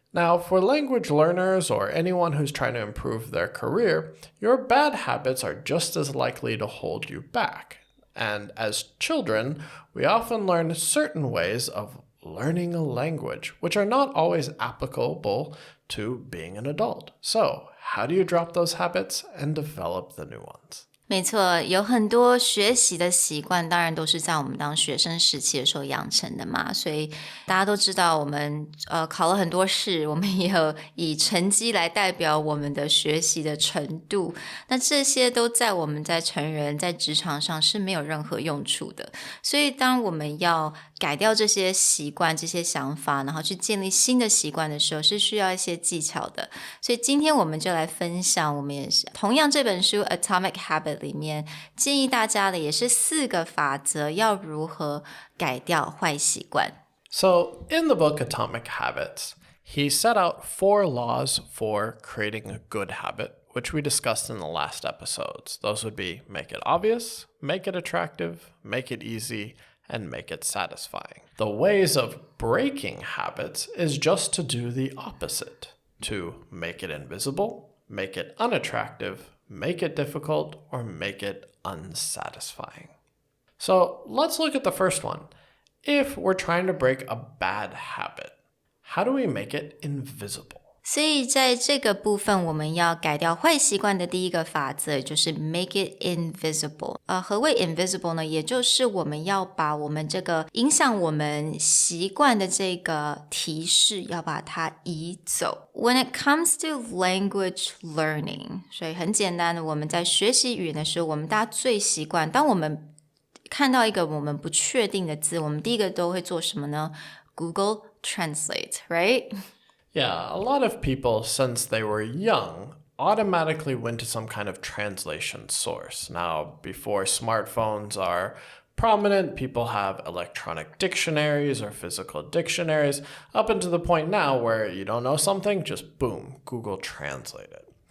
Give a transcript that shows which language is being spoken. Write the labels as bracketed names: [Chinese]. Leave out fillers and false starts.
[English] Now, for language learners or anyone who's trying to improve their career, your bad habits are just as likely to hold you back. And as children, we often learn certain ways of learning a language, which are not always applicable to being an adult. So, how do you drop those habits and develop the new ones? [Chinese] 没错，有很多学习的习惯，当然都是在我们当学生时期的时候养成的嘛。所以大家都知道，我们考了很多试，我们也有以成绩来代表我们的学习的程度。那这些都在我们在成人在职场上是没有任何用处的。所以当我们要改掉这些习惯、这些想法，然后去建立新的习惯的时候，是需要一些技巧的。所以今天我们就来分享，我们也是同样这本书 Atomic Habit 里面建议大家的也是4个法则，要如何改掉坏习惯。 [English] So, in the book Atomic Habits, he set out 4 laws for creating a good habit, which we discussed in the last episodes. Those would be make it obvious, make it attractive, make it easy, and make it satisfying. The ways of breaking habits is just to do the opposite, to make it invisible, make it unattractive, make it difficult, or make it unsatisfying. So let's look at the first one. If we're trying to break a bad habit, how do we make it invisible? [Chinese] 所以在这个部分，我们要改掉坏习惯的第一个法则，就是 [English] make it invisible。 [Chinese] 何谓 invisible 呢？也就是我们要把我们这个影响我们习惯的这个提示，要把它移走。 [English] When it comes to language learning， [Chinese] 所以很简单的，我们在学习语言的时候，我们大家最习惯，当我们看到一个我们不确定的字，我们第一个都会做什么呢？ [English] Google Translate, right?Yeah, a lot of people, since they were young, automatically went to some kind of translation source. Now, before smartphones are prominent, people have electronic dictionaries or physical dictionaries, up until the point now where you don't know something, just boom, Google Translate it.